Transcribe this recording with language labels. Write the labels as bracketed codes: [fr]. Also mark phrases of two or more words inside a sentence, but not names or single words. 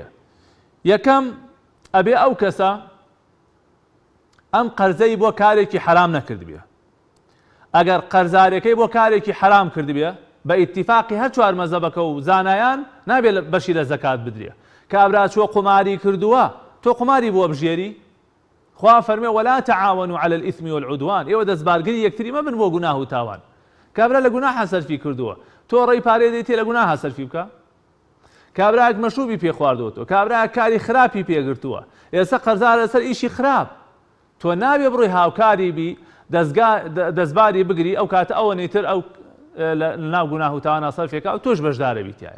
[ckb] یەکەم ئەبێ ئەو کەسە ئەم قەرزەی بۆ کارێکی حرام نەکرد بێ. ئەگەر قەرزارەکەی بۆ کارێکی حرام کرد بێ بە ئیتیفاقی هەر چوار مەزەبەکە و زانایان نابێت بەشی لە زەکات بدرێ. کابرا چوە قوماری کردووە تۆ قوماری بۆ بژێری خوا فەرمێ [ar] ولا تعاونوا على الإثم والعدوان [ckb] ئێوە دەستبارگری یەکتری مەبن بۆ گوناه و تاوان. کابرا لە گوناحە سەرفی کردووە تۆ ڕێی پارەی دەیتێ لە گوناحە سەرفی بکە. کابراەک مەشروبی پێ خواردووەتەوە کابراەک کاری خراپی پێگرتووە ئێستا قەرزار لەسەر ئیشی خراپ تۆ نابێ بڕۆی هاوکاری بی دەستباری بگری ئەو کاتە ئەوە نەیتر ئەو ناو گوناه و تاوانە سەرفێکە و تۆش بەشدارە بیتایە.